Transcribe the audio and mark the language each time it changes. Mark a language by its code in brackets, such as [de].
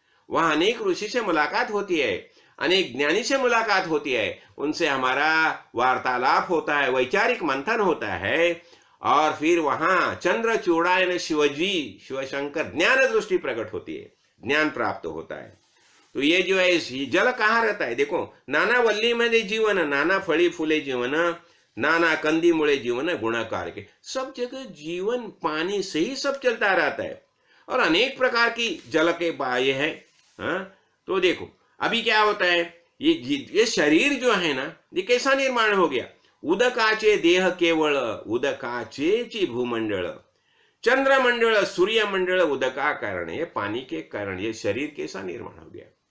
[hi] वहां अनेक ऋषि से मुलाकात होती है, अनेक ज्ञानी से मुलाकात होती है, उनसे हमारा वार्तालाप होता है, वैचारिक मंथन होता है, और फिर वहां चंद्रचूड़ा यानी शिवजी, शिवशंकर ज्ञान दृष्टि प्रकट होती है, ज्ञान प्राप्त होता है। तो ये जो है जल कहाँ रहता है? [mr] देखो, नाना वल्ली मध्ये जीवन, नाना फळी फुले जीवन, नाना कंदी मुळे जीवन, गुणाकार के। [hi] सब जगह जीवन पानी से ही सब चलता रहता है, और अनेक प्रकार की जल के बाह्य है। तो देखो, अभी क्या होता है, ये शरीर जो है ना, ये कैसा निर्माण हो गया? [mr] उदकाचे देह केवळ, उदकाचेची भूमंडळ, चंद्रमंडल सूर्यमंडल उदका कारण, [hi] ये पानी के कारण ये शरीर कैसा निर्माण हो गया?